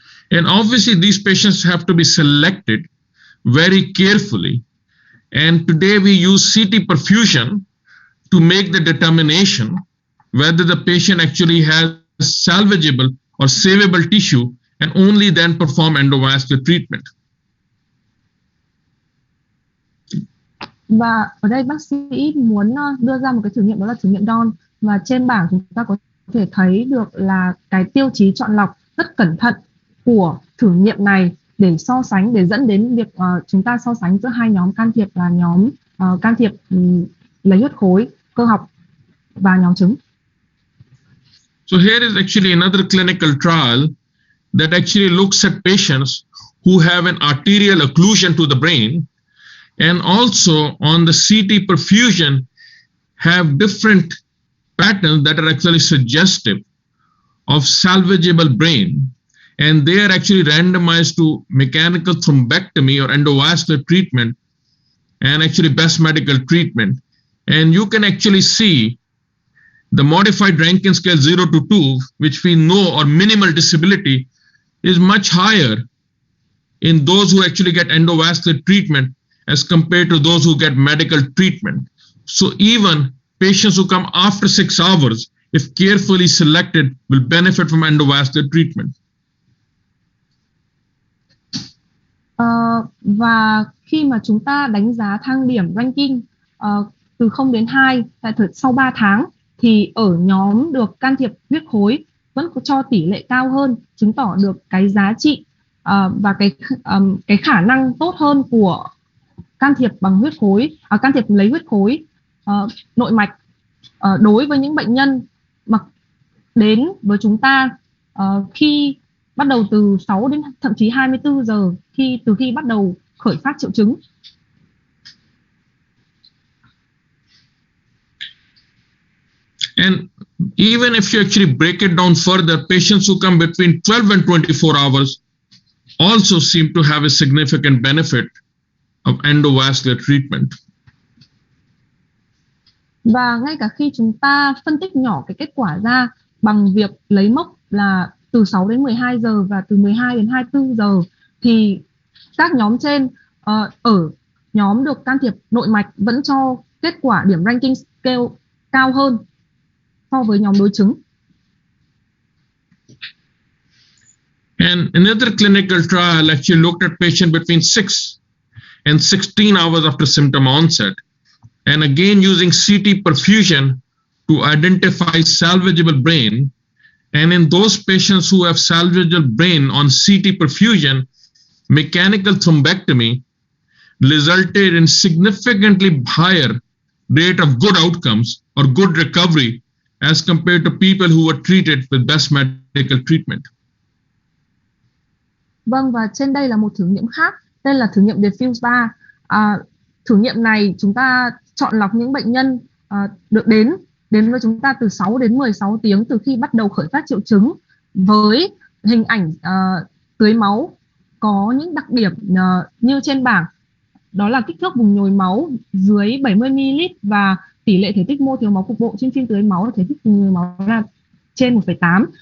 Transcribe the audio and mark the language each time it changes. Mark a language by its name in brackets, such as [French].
[English] And obviously these patients have to be selected very carefully. And today we use CT perfusion to make the determination whether the patient actually has salvageable or savable tissue, and only then perform endovascular treatment. [Vietnamese] Và ở đây bác sĩ muốn đưa ra một cái thử nghiệm, đó là thử nghiệm DON. Và trên bảng chúng ta có thể thấy được là cái tiêu chí chọn lọc rất cẩn thận của thử nghiệm này để so sánh, để dẫn đến việc chúng ta so sánh giữa hai nhóm can thiệp là nhóm can thiệp lấy huyết khối cơ học và nhóm trứng. [English] So here is actually another clinical trial that actually looks at patients who have an arterial occlusion to the brain, and also on the CT perfusion have different patterns that are actually suggestive of salvageable brain, and they are actually randomized to mechanical thrombectomy or endovascular treatment and actually best medical treatment. And you can actually see the modified Rankin scale 0 to 2, which we know are minimal disability, is much higher in those who actually get endovascular treatment as compared to those who get medical treatment. So even patients who come after 6 hours, if carefully selected, will benefit from endovascular treatment. [Vietnamese] Và khi mà chúng ta đánh giá thang điểm ranking từ 0 đến 2 sau 3 tháng, thì ở nhóm được can thiệp huyết khối vẫn có cho tỷ lệ cao hơn, chứng tỏ được cái giá trị và cái khả năng tốt hơn của can thiệp bằng huyết khối, can thiệp lấy huyết khối nội mạch đối với những bệnh nhân mà đến với chúng ta khi bắt đầu từ 6 đến thậm chí 24 giờ từ khi bắt đầu khởi phát triệu chứng. [English] And even if you actually break it down further, patients who come between 12 and 24 hours also seem to have a significant benefit of endovascular treatment. [Vietnamese] Và ngay cả khi chúng ta phân tích nhỏ cái kết quả ra bằng việc lấy mốc là từ 6 đến 12 giờ và từ 12 đến 24 giờ, thì các nhóm trên ở nhóm được can thiệp nội mạch vẫn cho kết quả điểm ranking scale cao hơn so với nhóm đối chứng. [English] And another clinical trial actually looked at patients between 6 and 16 hours after symptom onset, and again using CT perfusion to identify salvageable brain. And in those patients who have salvageable brain on CT perfusion, mechanical thrombectomy resulted in significantly higher rate of good outcomes or good recovery as compared to people who were treated with best medical treatment. [Vietnamese] Vâng, và trên đây là một thử nghiệm khác, đây là thử nghiệm Diffuse 3. Thử nghiệm này chúng ta chọn lọc những bệnh nhân được đến với chúng ta từ 6 đến 16 tiếng từ khi bắt đầu khởi phát triệu chứng, với hình ảnh tưới máu có những đặc điểm như trên bảng, đó là kích thước vùng nhồi máu dưới 70 ml và tỷ lệ thể tích mô thiếu máu cục bộ trên phim tưới máu là thể tích vùng nhồi máu là trên 1,8.